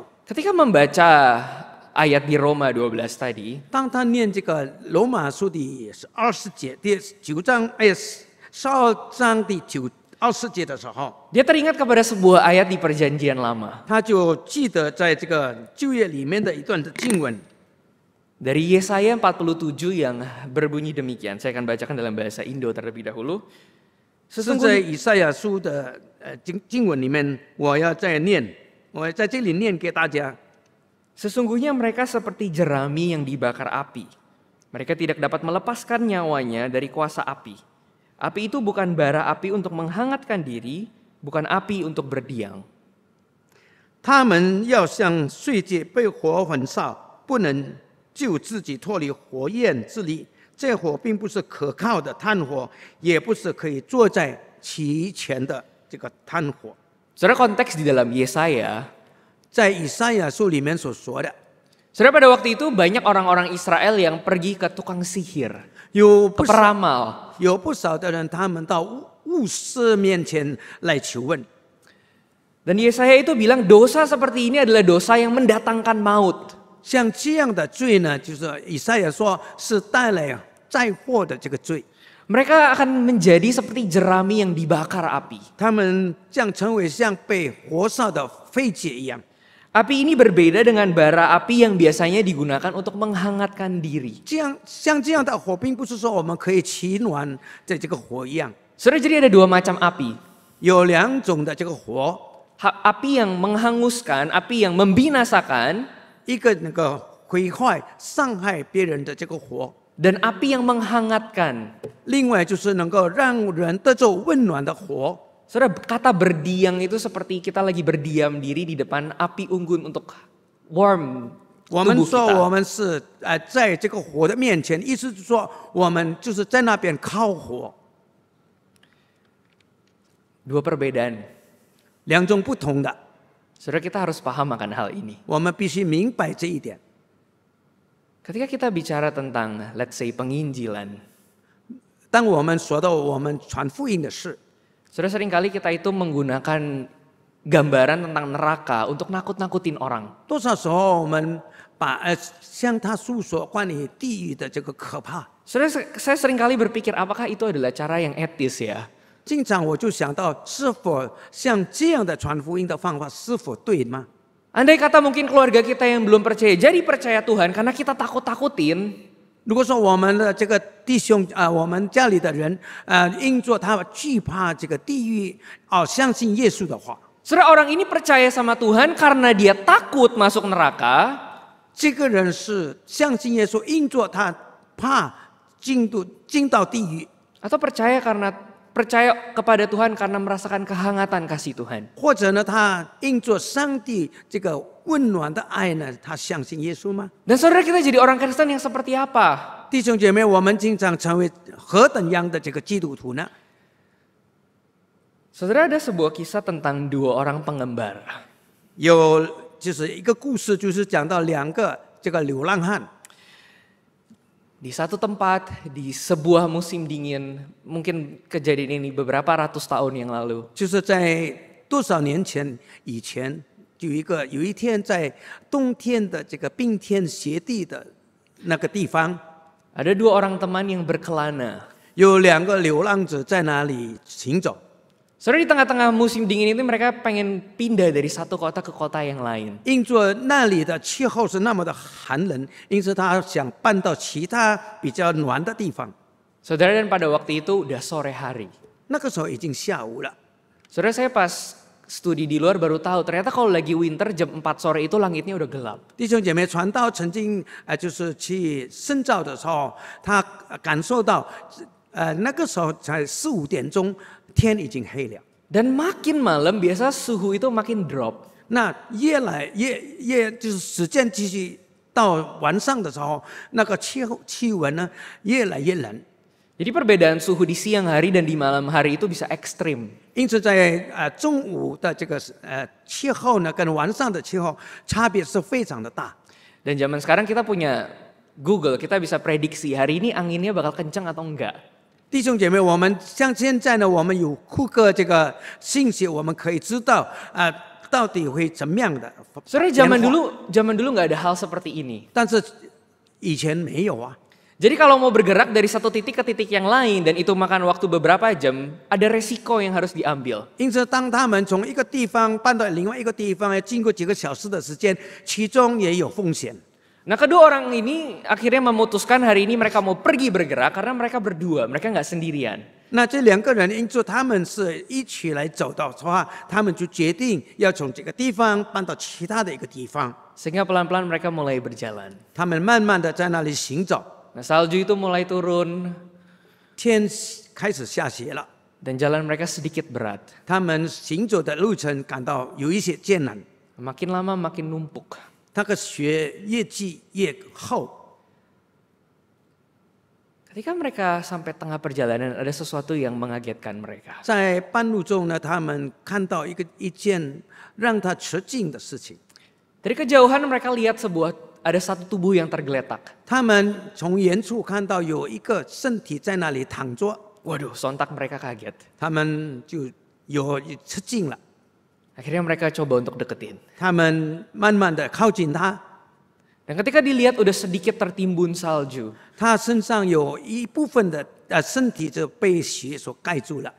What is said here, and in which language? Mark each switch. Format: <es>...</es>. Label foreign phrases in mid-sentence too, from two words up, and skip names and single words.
<id>ketika membaca ayat di Roma 12 tadi,</id> <zh>当他念这个罗马书第20节第9章12章第20节的时候，</zh> <id>dia teringat kepada sebuah ayat di Perjanjian Lama</id> <zh>他就记得在这个旧约里面的一段的经文，</zh> <id>dari Yesaya 47 yang berbunyi demikian. Saya akan bacakan dalam bahasa Indo terlebih dahulu.</id> <zh>是在以赛亚书的经文里面，我要再念，我在这里念给大家。</zh> <id>Sesungguhnya mereka seperti jerami yang dibakar api. Mereka tidak dapat melepaskan nyawanya dari kuasa api. Api itu bukan bara api untuk menghangatkan diri, bukan api untuk berdiam.</id> <zh>他们要像碎秸被火焚烧，不能救自己脱离火焰之力。这火并不是可靠的炭火，也不是可以坐在其前的这个炭火。</zh> <id>Saudara, konteks di dalam Yesaya,</id> <zh>在以赛亚书里面所说的，</zh> <id>saudara, pada waktu itu banyak orang-orang Israel yang pergi ke tukang sihir,</id> <zh>有</zh> <id>ke</id> <zh>不少</zh> <id>peramal.</id> <zh>有不少的人，他们到巫师面前来求问。</zh> <id>Dan Yesaya itu bilang dosa seperti ini adalah dosa yang mendatangkan maut.</id> <zh>像这样的罪呢，就是以赛亚说是带来灾祸的这个罪。</zh> <id>Mereka akan menjadi seperti jerami yang dibakar api.</id> <zh>他们将成为像被火烧的废秸一样。</zh> <id>Api ini berbeda dengan bara api yang biasanya digunakan untuk menghangatkan diri.</id> <zh>像这样的火，并不是说我们可以取暖的这个火一样。</zh> <id>Saudara, jadi ada dua macam api.</id> <zh>有两种的这个火，</zh> <id>Api yang menghanguskan, api yang membinasakan,</id> <zh>一个那个毁坏、伤害别人的这个火，</zh> <id>dan api yang menghangatkan.</id> <zh>另外就是能够让人得着温暖的火。</zh> <id>Saudara, kata berdiam itu seperti kita lagi berdiam diri di depan api unggun untuk warm</id> <zh>我们</zh> <id>tubuh</id> <zh>说我</zh> <id>kita.</id> <zh>们是在这个火的面前，意思是说我们就是在那边靠火。</zh> <id>Dua perbedaan.</id> <zh>两种不同的，</zh> <id>Saudara, kita harus paham akan hal ini.</id> <zh>我们必须明白这一点。</zh> <id>Ketika kita bicara tentang,</id> <en>let's say,</en> <id>penginjilan,</id> <zh>当我们说到我们传福音的事，</zh> <id>saudara, seringkali kita itu menggunakan gambaran tentang neraka untuk nakut-nakutin orang.</id> <zh>多少时候我们把向他诉说关于地狱的这个可怕。</zh> <id>Saudara, saya seringkali berpikir apakah itu adalah cara yang etis ya?</id> <zh>经常我就想到，是否像这样的传福音的方法是否对吗？</zh> <id>Andai kata mungkin keluarga kita yang belum percaya, jadi percaya Tuhan karena kita takut-takutin.</id> <zh>如果说我们的这个弟兄我们家里的人因着他惧怕这个地狱相信耶稣的话，</zh> <id>Saudara, orang ini percaya sama Tuhan karena dia takut masuk neraka.</id> <zh>这个人是相信耶稣，因着他怕进到地狱，</zh> <id>Atau percaya kepada Tuhan karena merasakan kehangatan kasih Tuhan.</id> <zh>或者呢，他因着上帝这个温暖的爱呢，他相信耶稣吗？</zh> <id>Dan saudara, kita jadi orang Kristen yang seperti apa?</id> <zh>弟兄姐妹，我们经常成为何等样的这个基督徒呢？</zh> <id>Saudara, ada sebuah kisah tentang dua orang pengembar.</id> <zh>有就是一个故事，就是讲到两个这个流浪汉。</zh> <id>Di satu tempat, di sebuah musim dingin, mungkin kejadian ini beberapa ratus tahun yang lalu.</id> <zh>就是在多少年前以前，有一天在冬天的这个冰天雪地的那个地方，</zh> <id>Ada dua orang teman yang berkelana.</id> <zh>有两个流浪者在那里行走。</zh> <id>Saudara, di tengah-tengah musim dingin itu mereka pengen pindah dari satu kota ke kota yang lain.</id> <zh>因着那里的气候是那么的寒冷，因此他想搬到其他比较暖的地方。</zh> <id>Saudara, dan pada waktu itu udah sore hari.</id> <zh>那个时候已经下午了。</zh> <id>Saudara, saya pas studi di luar baru tahu ternyata kalau lagi winter jam 4 sore itu langitnya udah gelap.</id> <zh>弟兄姐妹，传道曾经就是去深造的时候，他感受到那个时候才4、5点钟，天已经黑了。</zh> <id>Dan makin malam biasa suhu itu makin drop.</id> <zh>那越就是时间继续到晚上的时候，那个气温呢越来越冷。</zh> <id>Jadi perbedaan suhu di siang hari dan di malam hari itu bisa ekstrim.</id> <zh>因此在中午的这个气候呢，跟晚上的气候差别是非常的大。</zh> <id>Dan zaman sekarang kita punya Google, kita bisa prediksi hari ini anginnya bakal kencang atau enggak.</id> <zh>弟兄姐妹，我们像现在呢，我们有库克这个信息，我们可以知道到底会怎么样的。</zh> <id>Saudara, zaman dulu nggak ada hal seperti ini.</id> <zh>但是以前没有啊。</zh> <id>Jadi kalau mau bergerak dari satu titik ke titik yang lain dan itu makan waktu beberapa jam, ada resiko yang harus diambil.</id> <zh>因此，当他们从一个地方搬到另外一个地方，要经过几个小时的时间，其中也有风险。</zh> <id>Nah, kedua orang ini akhirnya memutuskan hari ini mereka mau pergi bergerak karena mereka berdua, mereka nggak sendirian.</id> <zh>那这两个人，因此他们是一起来走的话，他们就决定要从这个地方搬到其他的一个地方。</zh> <id>Sehingga pelan-pelan mereka mulai berjalan.</id> <zh>他们慢慢的在那里行走，</zh> <id>Nah, salju itu mulai turun</id> <zh>天开始下雪了，</zh> <id>dan jalan mereka sedikit berat.</id> <zh>他们行走的路程感到有一些艰难，</zh> <id>Makin lama makin numpuk.</id> <zh>那个雪越积越厚。</zh> <id>Ketika mereka sampai tengah perjalanan, ada sesuatu yang mengagetkan mereka.</id> <zh>在半路中呢，他们看到一件让他吃惊的事情。</zh> <id>Dari kejauhan mereka lihat ada satu tubuh yang tergeletak.</id> <zh>他们从远处看到有一个身体在那里躺着，</zh> <id>Waduh, sontak mereka kaget.</id> <zh>他们就有吃惊了。</zh> <id>Akhirnya mereka coba untuk deketin.</id> <zh>他们慢慢的靠近他，</zh> <id>Dan ketika dilihat udah sedikit tertimbun salju.</id> <zh>他身上有一部分的身体就被雪所盖住了。</zh>